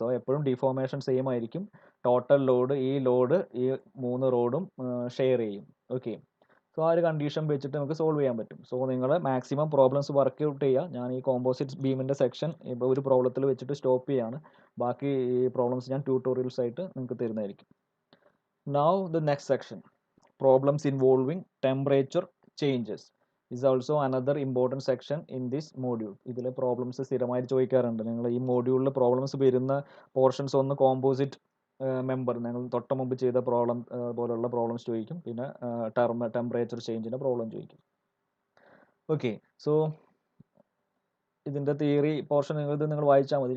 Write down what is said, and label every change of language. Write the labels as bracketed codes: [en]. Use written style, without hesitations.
[ml] So എപ്പോഴും deformation same ആയിരിക്കും. Total load ഈ 3 റോഡും ഷെയർ ചെയ്യും. ഓക്കെ, സോ ആ ഒരു കണ്ടീഷൻ വെച്ചിട്ട് നമുക്ക് സോൾവ് ചെയ്യാൻ പറ്റും. സോ നിങ്ങൾ മാക്സിമം പ്രോബ്ലംസ് വർക്ക് ഔട്ട് ചെയ്യുക. ഞാൻ ഈ കോമ്പോസിറ്റ് ബീമിൻ്റെ സെക്ഷൻ ഇപ്പോൾ ഒരു പ്രോബ്ലത്തിൽ വെച്ചിട്ട് സ്റ്റോപ്പ് ചെയ്യാണ്. ബാക്കി ഈ പ്രോബ്ലംസ് ഞാൻ ട്യൂട്ടോറിയൽസ് ആയിട്ട് നിങ്ങൾക്ക് തരുന്നതായിരിക്കും. [en] Now the next section, problems involving temperature changes, is also another important section in this module. [ml] ഇതിലെ പ്രോബ്ലംസ് സ്ഥിരമായിട്ട് ചോദിക്കാറുണ്ട്. നിങ്ങൾ ഈ മോഡ്യൂളിൽ പ്രോബ്ലംസ് വരുന്ന പോർഷൻസ് ഒന്ന് കോമ്പോസിറ്റ് മെമ്പർ ഞങ്ങൾ തൊട്ട് മുമ്പ് ചെയ്ത പ്രോബ്ലം പോലുള്ള പ്രോബ്ലംസ് ചോദിക്കും. പിന്നെ ടെമ്പറേച്ചർ ചേഞ്ചിൻ്റെ പ്രോബ്ലം ചോദിക്കും. ഓക്കെ, സോ ഇതിൻ്റെ തിയറി പോർഷൻ നിങ്ങൾ വായിച്ചാൽ മതി.